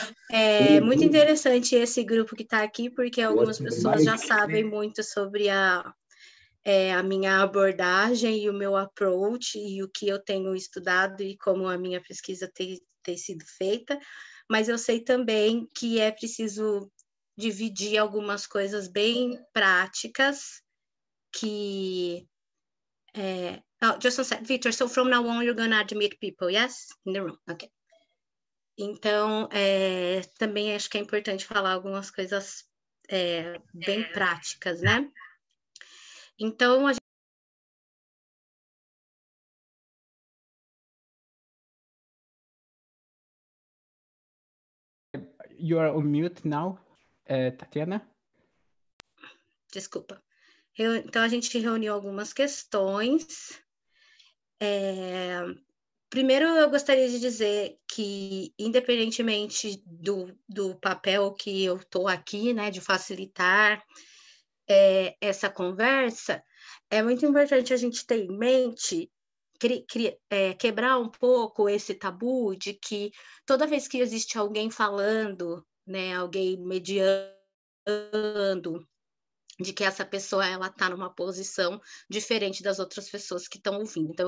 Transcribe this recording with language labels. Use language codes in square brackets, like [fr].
[pt] É muito interessante esse grupo que está aqui, porque algumas pessoas já sabem muito sobre a minha abordagem e o meu approach e o que eu tenho estudado e como a minha pesquisa tem sido feita, mas eu sei também que é preciso dividir algumas coisas bem práticas que [en] Oh, just one sec. Victor, so from now on you're gonna admit people, yes? In the room, ok. [pt] Então, também acho que é importante falar algumas coisas bem práticas, né? Então, a gente... [en] You are on mute now, Tatiana. [pt] Desculpa. Então, a gente reuniu algumas questões. Primeiro, eu gostaria de dizer que, independentemente do papel que eu estou aqui, né, de facilitar essa conversa, é muito importante a gente ter em mente, quebrar um pouco esse tabu de que toda vez que existe alguém falando, né, alguém mediando, de que essa pessoa ela está numa posição diferente das outras pessoas que estão ouvindo.